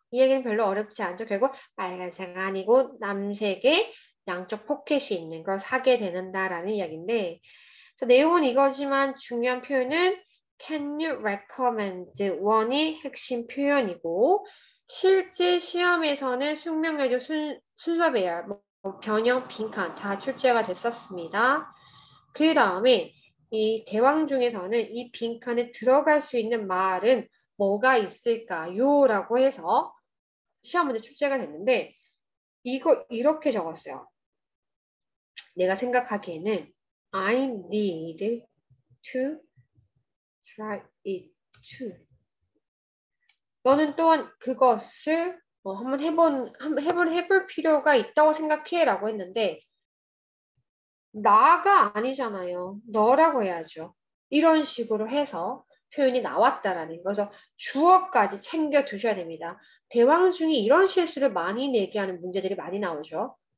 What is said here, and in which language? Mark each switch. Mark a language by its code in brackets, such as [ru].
[ko] 이 얘기는 별로 어렵지 않죠. 결국 빨간색 아니고 남색의 양쪽 포켓이 있는 걸 사게 되는다라는 이야기인데 그래서 내용은 이거지만 중요한 표현은 [en] Can you recommend one [ko] 이 핵심 표현이고 실제 시험에서는 숙명여주 순서 배열, 변형, 빈칸 다 출제가 됐었습니다. 그 다음에 이 대왕 중에서는 이 빈칸에 들어갈 수 있는 말은 뭐가 있을까요? 라고 해서 시험 문제 출제가 됐는데 이거 이렇게 적었어요. 내가 생각하기에는 [en] I need to try it too. [ko] 너는 또한 그것을 한번 해볼 필요가 있다고 생각해 라고 했는데 나가 아니잖아요. 너라고 해야죠. 이런 식으로 해서 표현이 나왔다라는 거죠. 그래서 주어까지 챙겨 두셔야 됩니다. 대왕 중에 이런 실수를 많이 내게 하는 문제들이 많이 나오죠.